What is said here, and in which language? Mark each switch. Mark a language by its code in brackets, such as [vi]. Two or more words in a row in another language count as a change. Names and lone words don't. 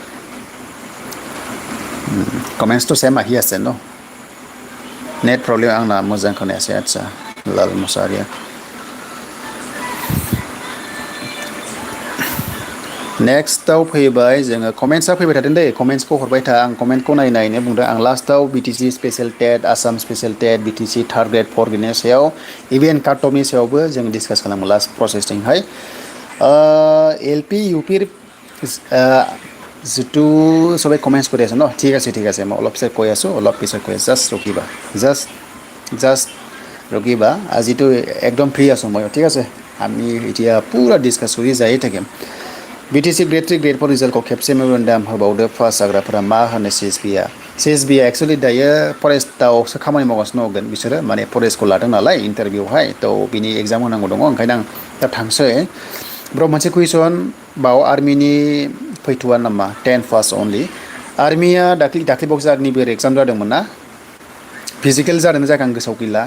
[brx] कमेन्ट्सथ' सेम [as] আহি আছে [brx] न [en] net problem [brx] आंना मोजां खोनायासै आदसा लाल मुसाहारिया नेक्स्टआव फैबाय जोङो कमेन्ट्सआ फैबाय थादों दे कमेन्ट्सखौ हरबाय था आं कमेन्टखौ नायनायनो बुंदों आं लास्टआव BTC [en] special TET Assam special TET BTC third grade fourth grade [brx] सायाव [en] even cut off [brx] सायावबो जों डिसकास खालामो [en] last process [brx] LP UP [as] যিটো সবাই কমেণ্টছ কৰি আছে ন ঠিক আছে মই অলপ পিছত কৈ আছোঁ জাষ্ট ৰকিবা আজিতো একদম ফ্ৰী আছোঁ মই ঠিক আছে আমি এতিয়া পুৰা ডিছকাছ কৰি যায়ে থাকিম BTC Gr-3 Gr-4 [brx] रिजाल्टखौ खेबसे मेमोरेन्डाम होबावदो पास जाग्राफोरा मा होनो CSB आ एक्चुअली दायो फरेस्टआवसो खामानि मावगासिनो दंगोन बिसोरो माने फरेस्टखौ लादों नालाय इन्टारभिउहाय थ' बिनि एग्जाम होनांगौ दङ ओंखायनो आं दा थांसै ब्र मोनसे कुइसन बाव आर्मिनि फैथ'वा नामा 10 पास अनलि आर्मिया दाख्लै बावसो आर्मिबो एग्जाम जादोंमोन ना फिजिकेल जादों जायगा आं गोसोआव गैला